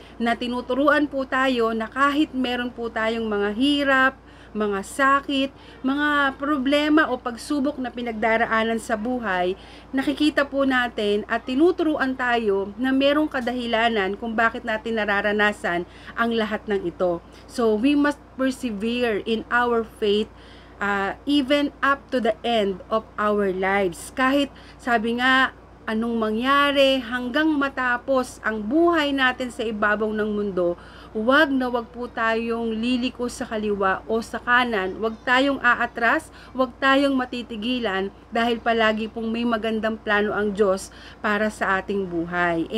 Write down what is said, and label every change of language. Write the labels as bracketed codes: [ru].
[tl] Na tinuturuan po tayo na kahit meron po tayong mga hirap, mga sakit, mga problema o pagsubok na pinagdaraanan sa buhay, nakikita po natin at tinuturuan tayo na merong kadahilanan kung bakit natin nararanasan ang lahat ng ito. [en] So, we must persevere in our faith even up to the end of our lives. [tl] Kahit sabi nga, anong mangyari hanggang matapos ang buhay natin sa ibabaw ng mundo, wag po tayong liliko sa kaliwa o sa kanan, wag tayong aatras, wag tayong matitigilan dahil palagi pong may magandang plano ang Diyos para sa ating buhay.